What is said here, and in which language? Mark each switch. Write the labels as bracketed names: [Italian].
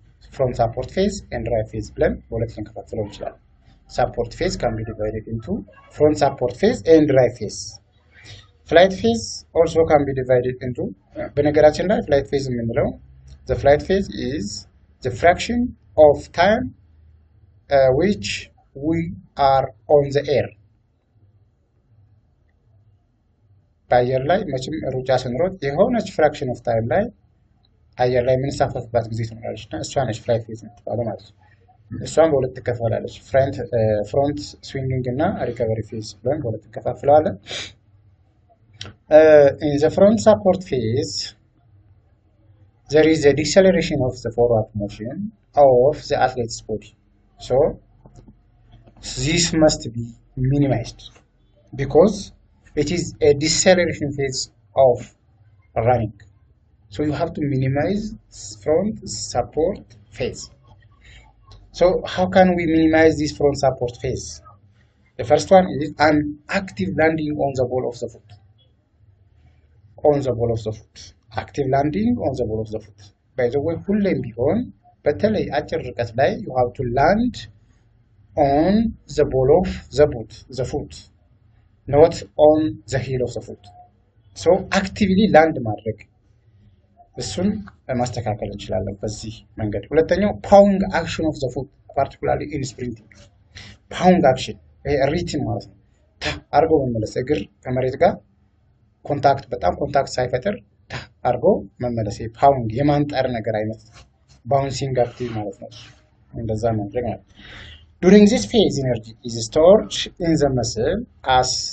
[English] Front support phase and drive phase [Amharic] ብለን በሁለት ልንከፋፍለው እንችላለን። [English] Support phase can be divided into front support phase and drive phase. Flight phase also can be divided into [Amharic] በነገራችን ላይ [English] flight phase [Amharic] የምንለው [English] the flight phase is the fraction of time which we are on the air. [Amharic] በአየር ላይ መቼም ሩጫ ስንሮጥ የሆነች [English] ፍራክሽን ኦፍ ታይም [Amharic] ላይ አየር ላይ የምንሳፈፍባት ጊዜ ትኖራለች እና እሷ ነች ፍላይት ፌዝ የምትባለው ማለት ነው። እሷን በሁለት ትከፈላለች። ፍሮንት ስዊንጊንግ እና ሪከቨሪ ፌዝ ብለን በሁለት እንከፋፍለዋለን። [English] In the front support phase there is a deceleration of the forward motion of the athlete's body. So this must be minimized because it is a deceleration phase of running. So you have to minimize front support phase. So how can we minimize this front support phase? The first one is an active landing on the ball of the foot. On the ball of the foot. Active landing on the ball of the foot. By the way, [Amharic] ሁሌም ቢሆን በተለይ አጭር ርቀት ላይ [English] you have to land on the ball of the foot. Not on the heel of the foot. So actively land [Amharic] ማድረግ እሱን ማስተካከል እንችላለን በዚህ መንገድ። ሁለተኛው [English] ፓውንግ አክሽን ኦፍ ዘ ፉት particularly in sprinting. [Amharic] ፓውንግ አክሽን ሪትም ማለት ነው። አርጎ መመለስ እግር ከመሬት ጋር በጣም ኮንታክት ሳይፈጥር አርጎ መመለስ ፓውንግ የማንጠር ነገር አይነት ባውንሲንግ አክቲቭ ማለት ነው። እንደዛ ማድረግ ማለት [English] During this phase, energy is stored in the muscle as